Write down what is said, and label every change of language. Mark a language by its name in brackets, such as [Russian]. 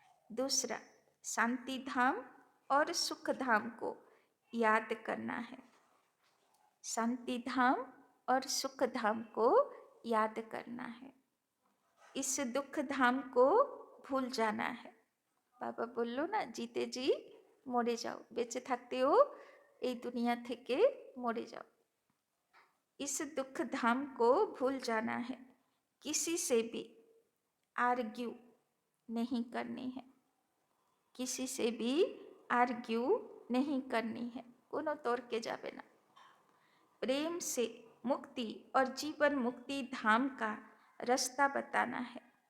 [Hindi] दूसरा, शांति धाम और सुख धाम को याद करना है, शांति धाम और सुख धाम को याद करना है। इस दुख धाम को भूल जाना है, [Bangla] বাবা বলল না, জিতে জি মরে যাও, বেঁচে থাকতেও এই দুনিয়া থেকে মরে যাও। [Hindi] इस दुख धाम को भूल जाना है, किसी से भी आर्ग्यू नहीं करनी है, किसी से भी आर्ग्यू नहीं करनी है, [Bangla] कोनो तर्के जाबे ना। [Hindi] प्रेम से मुक्ति और जीवन मुक्ति धाम का रास्ता बताना है।